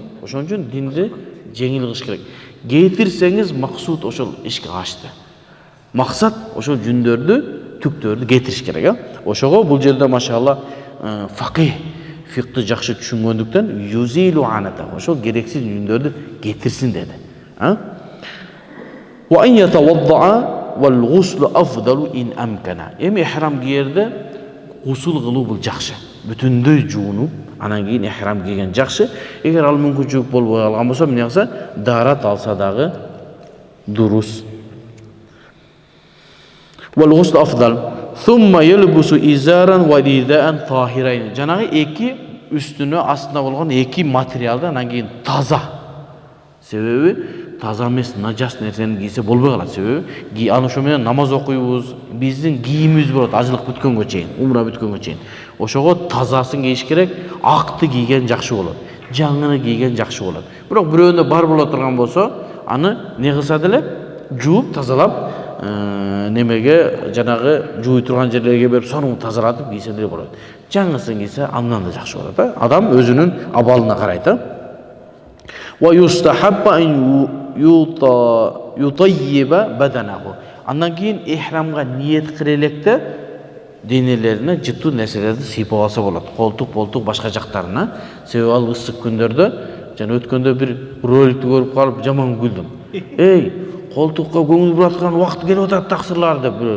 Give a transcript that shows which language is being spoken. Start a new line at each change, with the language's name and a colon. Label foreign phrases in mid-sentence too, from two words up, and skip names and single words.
Kyrgyz: Ошон үчүн динди жеңил кылыш керек. Кетирсеңиз максут ошол ишке ашты. Максат ошол жүндөрдү, түктөрдү кетириш керек. Ошого бул жерде машалла факih фикты жакшы түшүнгөндүктөн
Arabic: يزيل العانة,
Kyrgyz: ошол керексиз жүндөрдү кетирсин деди.
Arabic: وأن يتوضأ والغسل أفضل إن أمكن.
Kyrgyz: Эми ихрам кийерде гусул кылуу бул жакшы. Бүтүндөй жуунуп, анан кийин ихрам кийген жакшы. Эгер ал мүмкүнчүлүк болбой калган болсо, эмне кылса, дарат алса дагы дурус.
Arabic: والغسل أفضل. ثم يلبس إزارا ورداء طاهرين.
Kyrgyz: Жанагы эки үстүнө астына болгон эки материалды анан кийин таза. Себеби таза эмес, нажас нерсени кийсе болбой калат. Себеби аны ошо менен намаз окуйбуз, биздин кийимибиз болот ажылык бүткөнгө чейин, умра бүткөнгө чейин. Ошого тазасын кийиш керек, акты кийген жакшы болот. Жаңыны кийген жакшы болот. Бирок бирөөнө бар боло турган болсо, аны не кылса деле жууп тазалап, немеге жанагы жууй турган жерлерге берип, сону тазалатып кийсе деле болот. Жаңысын кийсе андан да жакшы болот. Адам өзүнүн абалына карайт.
Arabic: ويستحب أن يطيب بدنه.
Kyrgyz: Андан кийин ихрамга ниет кыла электе денелерине жытуу нерселерди сыйпап алса болот. Колтук, башка жактарына. Себеби ал ысык күндөрдө, жана өткөндө бир роликти көрүп калып жаман күлдүм. Эй, колтукка көңүл бураткан убакыт келип атат таксырлар деп бирөө.